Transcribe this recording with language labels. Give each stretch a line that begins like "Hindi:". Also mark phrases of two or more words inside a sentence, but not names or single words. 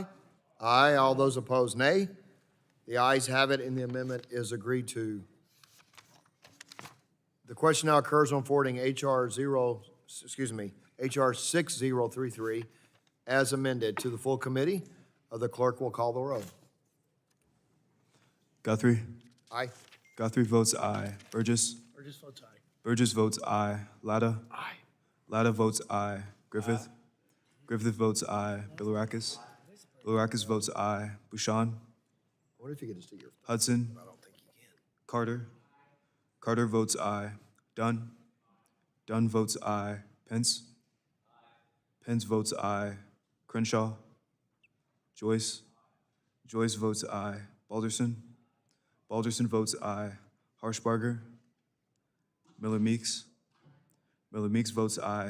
English: Aye. All those opposed, nay. The ayes have it, and the amendment is agreed to. The question now occurs on forwarding HR 6033 as amended to the full committee. The clerk will call the roll. Guthrie. Aye. Guthrie votes aye. Burgess. Burgess votes aye. Burgess votes aye. Latta. Aye. Latta votes aye. Griffith. Griffith votes aye. Bilirakis. Bilirakis votes aye. Bouchon. What if you could just do your? Hudson. I don't think you can. Carter. Carter votes aye. Dunn. Dunn votes aye. Pence. Pence votes aye. Crenshaw. Joyce. Joyce votes aye. Balderson. Balderson votes aye. Harshbarger. Miller Meeks. Miller Meeks votes aye.